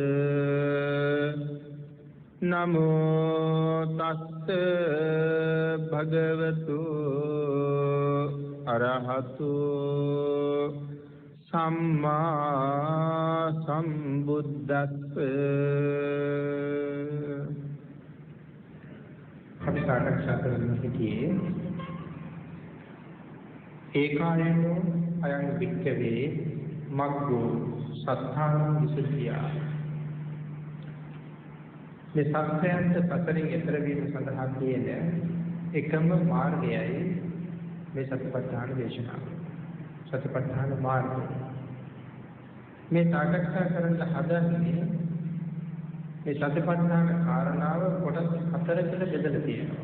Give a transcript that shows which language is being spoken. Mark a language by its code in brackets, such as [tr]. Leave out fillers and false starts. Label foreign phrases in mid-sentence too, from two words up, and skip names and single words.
[pi] නමෝ තස්ස භගවතු අරහතු සම්මා සම්බුද්දස්ස. [si] අපි සාකච්ඡා කරන්න සිටියේ [pi] ඒකායනෝ අයං වික්කවේ මග්ගෝ සත්තාන විසුද්ධිය. [si] මේ සත්‍යයන්ට සතරින් එතර වීම සඳහා තියෙන එකම මාර්ගයයි මේ සතිපට්ඨාන දේශනාව. සතිපට්ඨාන මාර්ගය. මේ සාකච්ඡා කරන්න හදන්නේ මේ සතිපට්ඨාන කාරණාව කොටස් 4කට බෙදලා තියෙනවා.